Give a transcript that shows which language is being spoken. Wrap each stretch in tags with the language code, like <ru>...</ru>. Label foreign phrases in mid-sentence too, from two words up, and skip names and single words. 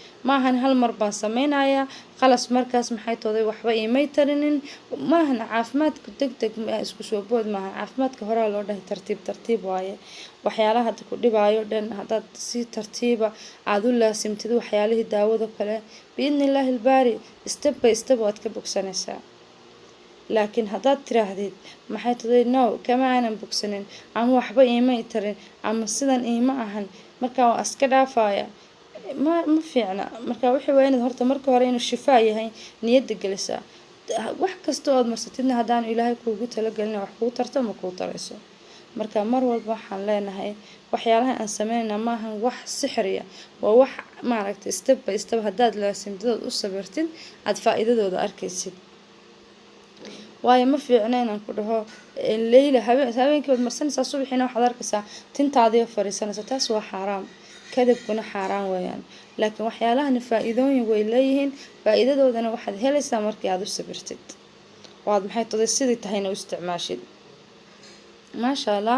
<so>maahan hal mar baan sameynayaa qalas markaas maxay tooday waxba iimay tarinin maahan caafimaadku degdeg isku soo bood maahan caafimaadka horaa loo dhahay tartiib tartiib waaye waxyaalaha hadda ku dhibaayo dhan haddaad si tartiiba aad u laasimtid waxyaalihii daawada kale</so> <ar>بإذن الله الباري</ar> <en>step by step</en> <so>waad ka bogsanaysaa laakiin haddaad tiraahdid maxay tahay no kama aanan bogsanin ama waxba iima tarin ama sidan iima ahan markaa waa iska dhaafaya ma fiicna markaa wixii waa inaad horta marka hore inuu shifaa yahay niyadda gelisaa wax kasta ood marsatidna haddaan ilaahay kuugu talagelin wax kuu tarto ma kuu tarayso marka mar walba waxaan leenahay waxyaalaha aan sameynaa maahan wax sixriya waa wax maaragtay</so> <en>step by step</en> <so>haddaad laasimtadood u sabirtid aad faa'iidadooda arkaysid waayo ma fiicna inaan ku dhaho leyla habeenkii baad marsanaysaa subaxiina waxaad arkaysaa tintaadiyo fariisanaysa taas waa xaaraam kadabkuna xaaraan weeyaan laakiin waxyaalahani faa'iidooyin way leeyihiin faa'iidadoodana waxaad helaysaa markii aad u sabirtid oo aad maxay tahay sidii tahayna u isticmaashid</so> <ar>ما شاء الله</ar>